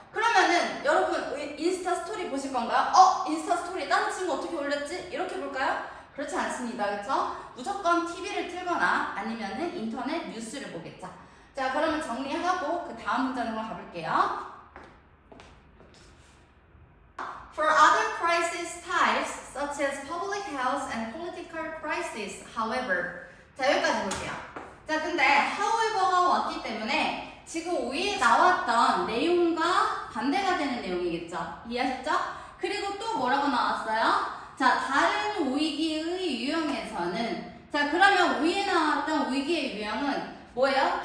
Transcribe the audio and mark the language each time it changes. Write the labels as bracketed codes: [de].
[ko] 그러면은 여러분 인스타 스토리 보실 건가요? 인스타 스토리 다른 친구 어떻게 올렸지? 이렇게 볼까요? 그렇지 않습니다. 그렇죠? 무조건 TV를 틀거나 아니면은 인터넷 뉴스를 보겠죠. 자, 그러면 정리하고 그 다음 문제로 가볼게요. [en] For other crisis types, such as public health and political crisis, however. [ko] 자, 여기까지 볼게요. 자, 근데 however가 왔기 때문에 지금 위에 나왔던 내용과 반대가 되는 내용이겠죠. 이해하셨죠? 그리고 또 뭐라고 나왔어요? 자, 다른 위기의 유형에서는, 자, 그러면 위에 나왔던 위기의 유형은 뭐예요?